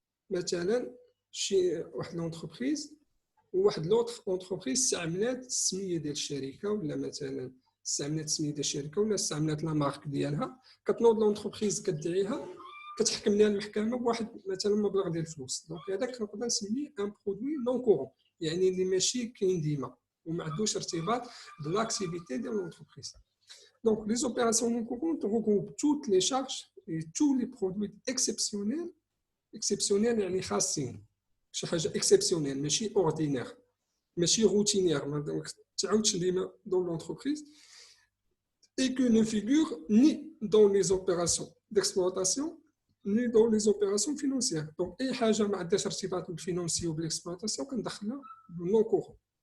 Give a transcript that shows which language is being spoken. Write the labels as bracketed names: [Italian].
[Arabic] مثلا شي واحد لونتربريز وواحد لوطر اونتربريز استعملات السميه ديال الشركه ولا مثلا استعملت السميه ديال الشركه ولا استعملت لا مارك ديالها كتنوض لونتربريز كتدعيها كتحكم ليها المحكمه بواحد مثلا مبلغ ديال الفلوس. دونك هذاك نقدر نسميه ان برودوي نون كورون يعني اللي ماشي كاين ديما وما عندوش ارتباط بالاكتيفيتي ديال لونتربريز. [French] Donc, les opérations non courantes regroupent toutes les charges et tous les produits exceptionnels. [Arabic] Exceptionnels, يعني خاصين. [French] شي حاجة exceptionnelle, ماشي ordinaire, ماشي routinière, [Arabic] ما تعاودش ديما [French] dans l'entreprise, et que ne figurent ni dans les opérations d'exploitation ni dans les opérations financières. [Arabic] Donc, أي حاجة ما عندهاش ارتباط بالفينانسي وبالاكسبلوطاسيون كندخلها non courant.